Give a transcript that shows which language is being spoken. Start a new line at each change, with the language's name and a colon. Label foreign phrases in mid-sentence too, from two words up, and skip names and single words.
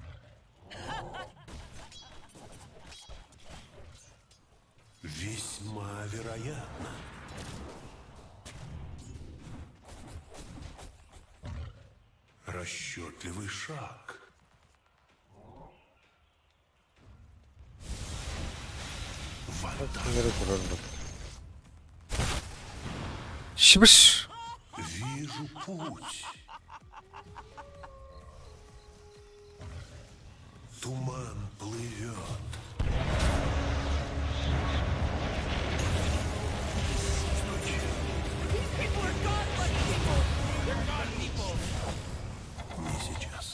Russian: Весьма вероятно. Расчетливый шаг. Вода.
Turkish: Nereye kuralım bak. Şıbış.
Russian: Вижу путь. Туман плывет. Не сейчас.